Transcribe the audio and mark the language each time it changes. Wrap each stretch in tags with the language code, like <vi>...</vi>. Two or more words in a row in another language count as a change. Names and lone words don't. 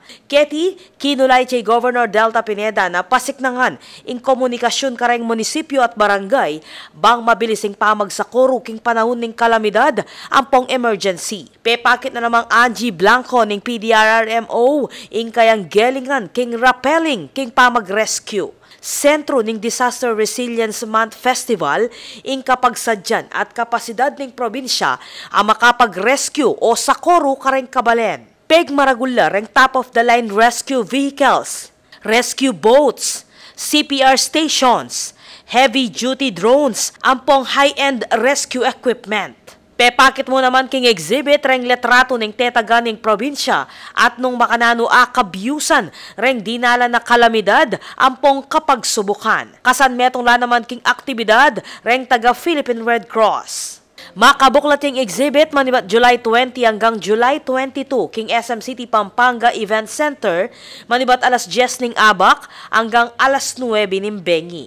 <pam>Keti, kinulay kay Governor Delta Pineda na pasiknangan in komunikasyon kareng munisipyo at barangay bang mabilising pamagsakuro king panahon ning kalamidad ampong emergency. Pepakit na namang Angie Blanco ning PDRRMO in kayang gelingan king rappelling king pamag-rescue. Sentro ning Disaster Resilience Month Festival ing kapagsadyan at kapasidad ning probinsya ang makapag-rescue o sakoro kareng kabalen. Peg maragular ang</pam> <en>top-of-the-line rescue vehicles, rescue boats, CPR stations, heavy-duty drones,</en> <pam>ampong</pam> <en>high-end rescue equipment.</en> <pam>Pepakit mo naman king exhibit reng letrato ning tetagan ning probinsya at nung makanano kabyusan reng dinala na kalamidad ampong kapagsubukan. Kasan metong la naman king aktibidad reng taga Philippine Red Cross. Makabuklating exhibit manibat July 20 hanggang July 22 king SM City Pampanga Event Center manibat alas 10 ning abak hanggang alas 9 ning bengi.</pam>